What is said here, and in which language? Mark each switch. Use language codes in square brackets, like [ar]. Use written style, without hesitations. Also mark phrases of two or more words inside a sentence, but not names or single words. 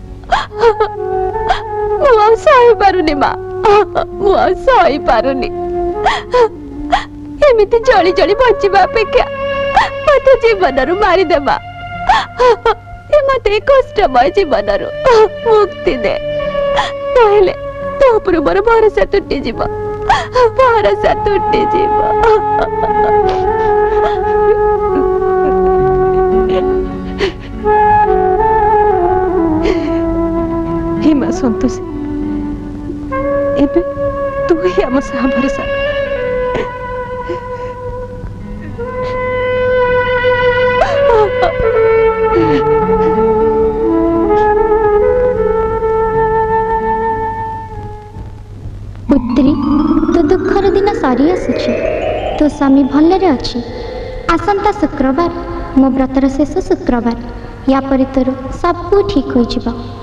[or] ମୁଁ ଆଉ ସହିପାରୁନି ମା ମୁଁ ଆଉ ସହିପାରୁନି ଏମିତି ଜଳି ଜଳି ବଞ୍ଚିବା ଅପେକ୍ଷା ମତେ ଜୀବନରୁ ମାରିଦେବା ମତେ କଷ୍ଟମୟ ଜୀବନରୁ ମୁକ୍ତି ଦେ ନହେଲେ ତୋ ଉପରୁ ମୋର ଭରସା ତୁଟିଯିବ ଭରସା ତୁଟିଯିବ ହେ ମା ସନ୍ତୋଷୀ ଏବେ ତୁ ହିଁ ଆମ ସାହା ଭରସା ପୁତ୍ରୀ ତୋ ଦୁଃଖର ଦିନ ସରି ଆସୁଛି ତୋ ସ୍ୱାମୀ ଭଲରେ ଅଛନ୍ତି ଆସନ୍ତା ଶୁକ୍ରବାର ମୋ ବ୍ରତର ଶେଷ ଶୁକ୍ରବାର ଯା ପରେ ତୋର ସବୁ ଠିକ ହୋଇ ଯିବ